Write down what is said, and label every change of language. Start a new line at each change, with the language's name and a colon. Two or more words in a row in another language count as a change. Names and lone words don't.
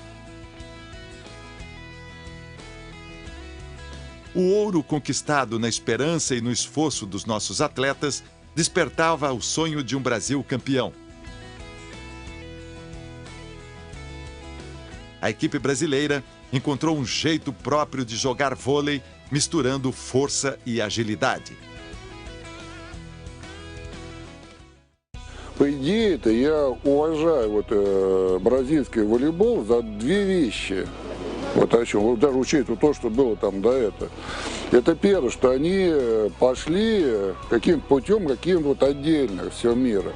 Portuguese: O ouro conquistado na esperança e no esforço dos nossos atletas despertava o sonho de um Brasil campeão. A equipe brasileira encontrou um jeito próprio de jogar vôlei, misturando força e agilidade.
Russian: По идее-то я уважаю бразильский волейбол за две вещи. Вот о чем, даже учитывая то, что было там до этого. Это первое, что они пошли каким-то путем, каким-то вот отдельно всего мира.